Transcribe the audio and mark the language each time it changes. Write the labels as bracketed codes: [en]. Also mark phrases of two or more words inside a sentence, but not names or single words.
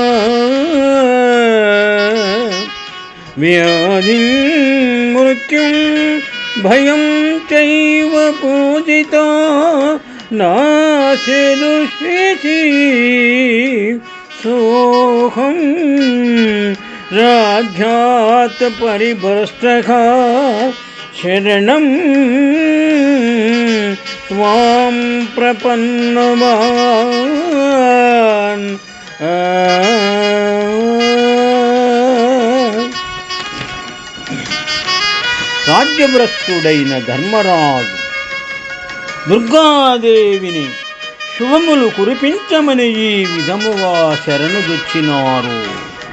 [sa] व्याधिं मृत्युं भयं चैव पूजिता नाशेदुष्येति सोऽहं राज्यात् परिभ्रष्टः शरणं त्वां प्रपन्नवान् [te] రాజ్యభ్రష్టుడైన ధర్మరాజు దుర్గాదేవిని శుభములు కురిపించమని ఈ విధముగా శరణుజొచ్చినారు.